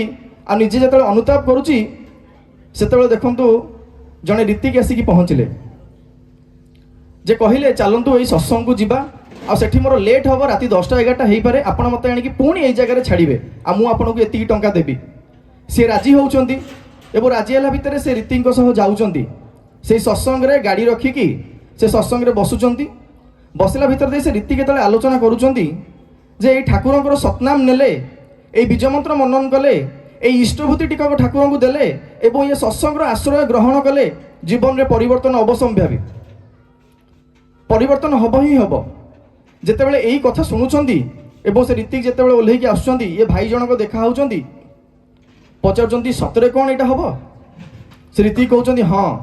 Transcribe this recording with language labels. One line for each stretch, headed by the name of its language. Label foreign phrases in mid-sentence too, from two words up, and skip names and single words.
Odia: ଆଉ ନିଜେ ଯେତେବେଳେ ଅନୁତାପ କରୁଛି, ସେତେବେଳେ ଦେଖନ୍ତୁ ଜଣେ ରୀତିକି ଆସିକି ପହଞ୍ଚିଲେ, ଯେ କହିଲେ ଚାଲନ୍ତୁ ଏଇ ସତ୍ସଙ୍ଗକୁ ଯିବା, ଆଉ ସେଠି ମୋର ଲେଟ୍ ହେବ, ରାତି 10ଟା 11ଟା ହେଇପାରେ, ଆପଣ ମୋତେ ଆଣିକି ପୁଣି ଏଇ ଜାଗାରେ ଛାଡ଼ିବେ, ଆଉ ମୁଁ ଆପଣଙ୍କୁ ଏତିକି ଟଙ୍କା ଦେବି। ସିଏ ରାଜି ହେଉଛନ୍ତି ଏବଂ ରାଜି ହେଲା ଭିତରେ ସେ ରୀତିଙ୍କ ସହ ଯାଉଛନ୍ତି। ସେଇ ସତ୍ସଙ୍ଗରେ ଗାଡ଼ି ରଖିକି ସେ ସତ୍ସଙ୍ଗରେ ବସୁଛନ୍ତି। ବସିଲା ଭିତରେ ଦେଇ ସେ ରୀତି କେତେବେଳେ ଆଲୋଚନା କରୁଛନ୍ତି ଯେ ଏଇ ଠାକୁରଙ୍କର ସତନାମ ନେଲେ, ଏଇ ବୀଜମନ୍ତ୍ର ମନନ କଲେ, ଏଇ ଇଷ୍ଟଭୃତି ଟିକକ ଠାକୁରଙ୍କୁ ଦେଲେ ଏବଂ ଏ ସତ୍ସଙ୍ଗର ଆଶ୍ରୟ ଗ୍ରହଣ କଲେ, ଜୀବନରେ ପରିବର୍ତ୍ତନ ଅବଶ୍ୟମ୍ଭାବୀ, ପରିବର୍ତ୍ତନ ହେବ ହିଁ ହେବ। ଯେତେବେଳେ ଏଇ କଥା ଶୁଣୁଛନ୍ତି ଏବଂ ସେ ରୀତିକ ଯେତେବେଳେ ଓହ୍ଲେଇକି ଆସୁଛନ୍ତି, ଏ ଭାଇ ଜଣକ ଦେଖା ହେଉଛନ୍ତି, ପଚାରୁଛନ୍ତି ସତରେ କ'ଣ ଏଇଟା ହେବ? ସେ ରୀତିକ କହୁଛନ୍ତି ହଁ।